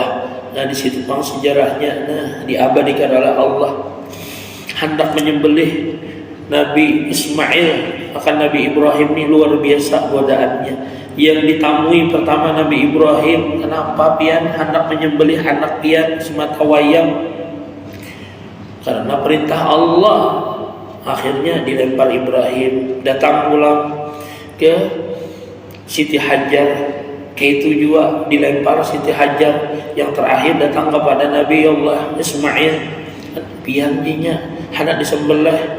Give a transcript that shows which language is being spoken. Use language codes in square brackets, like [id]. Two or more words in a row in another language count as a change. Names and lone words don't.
[id] Nah di situ bang sejarahnya, nah diabadikan oleh Allah hendak menyembelih Nabi Ismail akan Nabi Ibrahim ini luar biasa godaannya. Yang ditamui pertama Nabi Ibrahim, kenapa pian hendak menyembelih anak pian semata wayang? Karena perintah Allah. Akhirnya dilempar Ibrahim, datang pulang ke Siti Hajar, itu juga dilempar Siti Hajar. Yang terakhir datang kepada Nabi Allah Ismail, piannya hendak disembelih.